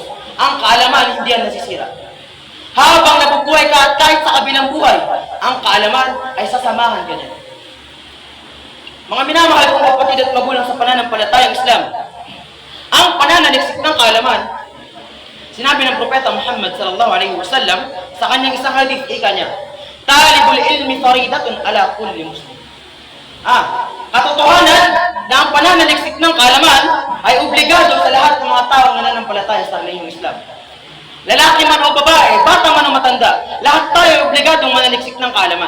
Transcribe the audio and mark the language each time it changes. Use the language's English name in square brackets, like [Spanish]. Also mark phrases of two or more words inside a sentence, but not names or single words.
[Filipino] Ang kaalaman hindi yan nasisira. Habang nabubuhay ka at kahit sa kabilang buhay, ang kaalaman ay sasamahan ka niya. Mga minamahal kong kapatid at magulang sa pananampalatayang Islam, ang pananaliksik ng kaalaman, sinabi ng Propeta Muhammad [Arabic] صلى الله عليه وسلم [Filipino] sa kanyang isang hadith, ika niya, [Arabic] طلب العلم فريضة على كل مسلم. [Filipino] Katotohanan na ang pananaliksik ng kaalaman ay obligado sa lahat ng mga taong nananampalataya sa relihiyong Islam. Lalaki man o babae, bata man o matanda, lahat tayo ay obligadong manaliksik ng kaalaman.